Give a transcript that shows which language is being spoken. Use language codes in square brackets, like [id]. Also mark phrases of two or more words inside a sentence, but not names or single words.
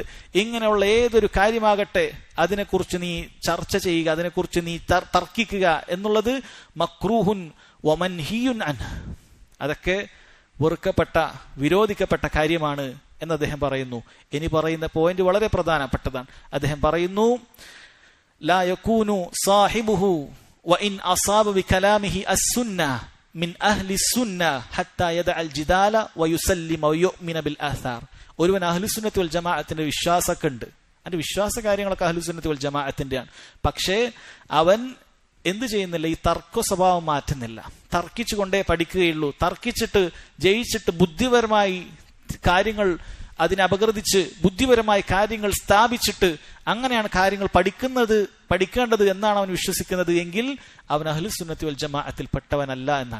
[ml] ഇങ്ങനെയുള്ള ഏതൊരു കാര്യമാകട്ടെ അതിനെക്കുറിച്ച് നീ ചർച്ച ചെയ്യുക, അതിനെക്കുറിച്ച് നീ തർക്കിക്കുക എന്നുള്ളത് [ar] مكروه ومنهي عنه, [ml] അതൊക്കെ വെറുക്കപ്പെട്ട, വിരോധിക്കപ്പെട്ട കാര്യമാണ് എന്ന് അദ്ദേഹം പറയുന്നു. ഇനി പറയുന്ന പോയിന്റ് വളരെ പ്രധാനപ്പെട്ടതാണ്. അദ്ദേഹം പറയുന്നു, [ar] لا يكون صاحبه وإن أصاب بكلامه السنة من أهل السنة حتى يدع الجدال ويسلم ويؤمن بالآثار. [ml] ഒരുവൻ [ar] أهل السنة والجماعة [ml] വിശ്വാസമൊക്കെ ഉണ്ട്, അതിന്റെ വിശ്വാസ കാര്യങ്ങളൊക്കെ [ar] أهل السنة والجماعة. [ml] പക്ഷേ അവൻ എന്ത് ചെയ്യുന്നില്ല, ഈ തർക്ക സ്വഭാവം മാറ്റുന്നില്ല. തർക്കിച്ചുകൊണ്ടേ പഠിക്കുകയുള്ളൂ. തർക്കിച്ചിട്ട് ജയിച്ചിട്ട് ബുദ്ധിപരമായി കാര്യങ്ങൾ അതിനെ അപഗ്രഥിച്ച് ബുദ്ധിപരമായ കാര്യങ്ങൾ സ്ഥാപിച്ചിട്ട് അങ്ങനെയാണ് കാര്യങ്ങൾ പഠിക്കേണ്ടത് എന്നാണ് അവൻ വിശ്വസിക്കുന്നത് എങ്കിൽ അവൻ [ar] أهل السنة والجماعة [ml] പെട്ടവനല്ല എന്നാണ്.